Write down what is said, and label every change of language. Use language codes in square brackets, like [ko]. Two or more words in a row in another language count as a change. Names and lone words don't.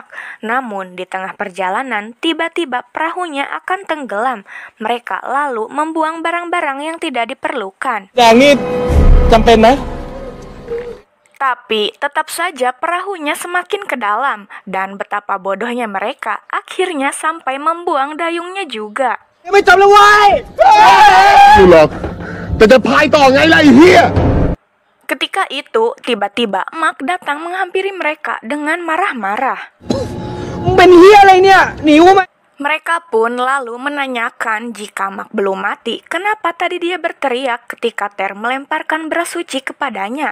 [id] Namun di tengah perjalanan, tiba-tiba perahunya akan tenggelam. Mereka lalu membuang barang-barang yang tidak diperlukan. Tapi tetap saja perahunya semakin ke dalam, dan betapa bodohnya mereka akhirnya sampai membuang dayungnya juga. [th] ไม่จบแล้วเว้ยกูหรอกแต่จะพายต่อไงล่ะไอ้เหี้ย [id] Ketika itu, tiba-tiba Mak datang menghampiri mereka dengan marah-marah. Mereka pun lalu menanyakan jika Mak belum mati, kenapa tadi dia berteriak ketika Ter melemparkan beras suci kepadanya.